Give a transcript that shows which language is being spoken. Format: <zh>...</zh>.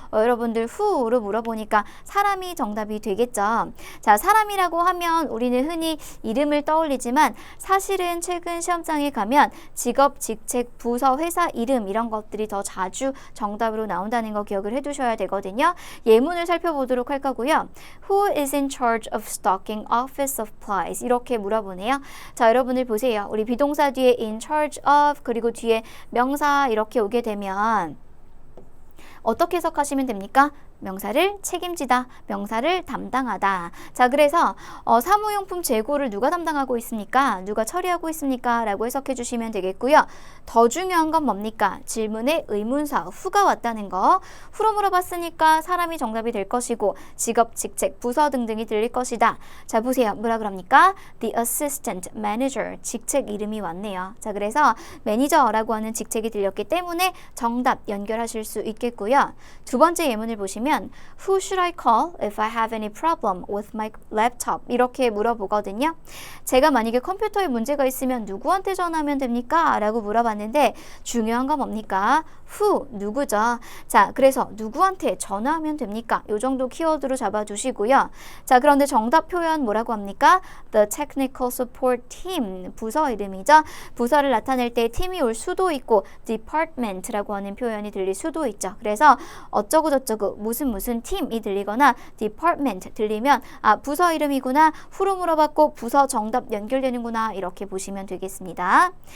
<ko>여러분들 후로 물어보니까 사람이 정답이 되겠죠. 자, 사람이라고 하면 우리는 흔히 이름을 떠올리지만 사실은 최근 시험장에 가면 직업, 직책, 부서, 회사 이름 이런 것들이 더 자주 정답으로 나온다는 거 기억을 해두셔야 되거든요. 예문을 살펴보도록 할 거고요.</ko> <en>Who is in charge of stocking office supplies?</en> <ko>이렇게 물어보네요. 자, 여러분들 보세요. 우리 비동사 뒤에 in charge of 그리고 뒤에 명사 이렇게 오게 되면 어떻게 해석하시면 됩니까? 명사를 책임지다, 명사를 담당하다. 자, 그래서 사무용품 재고를 누가 담당하고 있습니까? 누가 처리하고 있습니까? 라고 해석해 주시면 되겠고요. 더 중요한 건 뭡니까? 질문에 의문사, 후가 왔다는 거. 후로 물어봤으니까 사람이 정답이 될 것이고 직업, 직책, 부서 등등이 들릴 것이다. 자, 보세요. 뭐라 그럽니까? The assistant manager, 직책 이름이 왔네요. 자, 그래서 매니저라고 하는 직책이 들렸기 때문에 정답 연결하실 수 있겠고요.</ko> <en>두 번째 예문을 보시면 Who should I call if I have any problem with my laptop?</en> <ko>이렇게 물어보거든요. 제가 만약에 컴퓨터에 문제가 있으면 누구한테 전화하면 됩니까? 라고 물어봤는데 중요한 건 뭡니까? Who, 누구죠? 자, 그래서 누구한테 전화하면 됩니까? 요 정도 키워드로 잡아주시고요. 자, 그런데 정답 표현 뭐라고 합니까?</ko> <en>The technical support team, 부서 이름이죠.</en> <ko>부서를 나타낼 때 팀이 올 수도 있고 department라고 하는 표현이 들릴 수도 있죠. 그래서 어쩌고 저쩌고 무슨 팀이 들리거나 department 들리면 아, 부서 이름이구나. 후로 물어봤고 부서 정답 연결되는구나. 이렇게 보시면 되겠습니다.</ko>